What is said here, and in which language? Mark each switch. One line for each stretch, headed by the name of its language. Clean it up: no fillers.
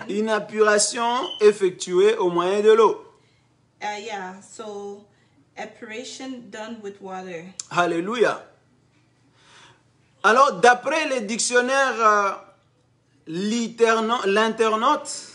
French: Une épuration effectuée au moyen de l'eau.
English: Yeah, so epuration done with water.
French: Alléluia. Alors, d'après les dictionnaires l'internaute,